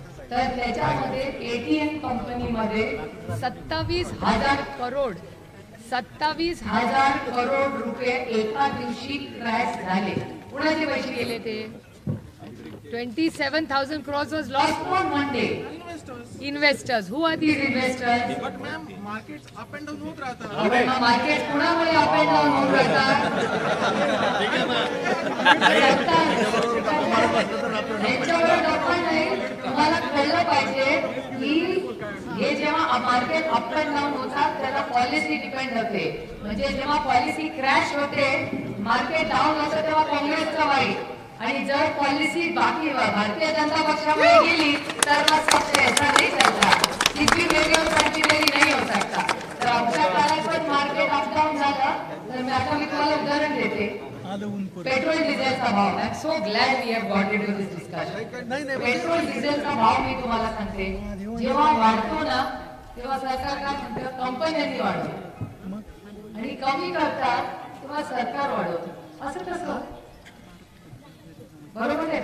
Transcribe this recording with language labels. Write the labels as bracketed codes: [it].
[mr] तर त्याच्यामध्ये पेटीएम कंपनीमध्ये 27,000 करोड 27,000 करोड रुपये एका दिवशी क्रॅश झाले. कुणाचे पैसे गेले ते? [en] 27,000 crores was lost on one day. Investors. Who are these investors? [mr] But ma'am market up and down होत राहतात. मार्केट कुणामुळे अप अँड डाऊन होत राहतात? त्यांच्यावर डोकं नाही. तुम्हाला कळलं पाहिजे की हे जेव्हा मार्केट अप अँड डाऊन होतात त्याला पॉलिसी डिपेंड होते. म्हणजे जेव्हा पॉलिसी क्रॅश होते, मार्केट डाऊन होतं, तेव्हा काँग्रेसचं वाईट. आणि जर पॉलिसी बाकी भारतीय जनता पक्षामुळे गेली तर मग [hi] सबसे ऐसा नहीं चलता. किसी मेरी और कंटिन्यूली नहीं हो सकता. [mr] तर आमच्या काळात पण मार्केट अप डाऊन झालं तर मी तुम्हाला उदाहरण देते. पेट्रोल डिझेलचा भाव. [en] I am so glad we have got into this discussion. [mr] Petrol डिझेलचा भाव मी तुम्हाला सांगते, जेव्हा वाढतो ना तेव्हा सरकार काय म्हणतं, कंपन्यांनी वाढवतो, आणि कमी करतात तेव्हा सरकार वाढवतं. असं कसं? बरोबर आहे.